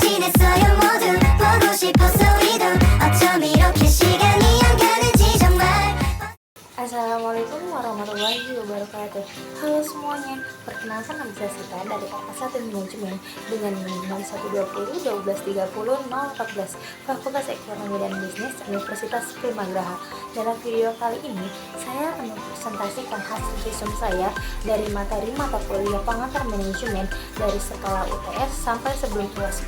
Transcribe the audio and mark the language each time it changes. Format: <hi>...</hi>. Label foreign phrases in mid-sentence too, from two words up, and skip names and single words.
<ko>모르겠어요 모두 보고 싶었어 우리도 어쩜 이렇게 시간이 안 가는지 정말.</ko> <ar>السلام عليكم ورحمة الله وبركاته.</ar> <id>Halo semuanya, perkenalkan nama saya Sita dari Fakultas Manajemen dengan NIM 0120 1230 014 Fakultas Ekonomi dan Bisnis Universitas Primagraha. Dalam video kali ini, saya akan mempresentasikan hasil visum saya dari materi mata kuliah pengantar manajemen dari sekolah UTS sampai sebelum UAS.</id>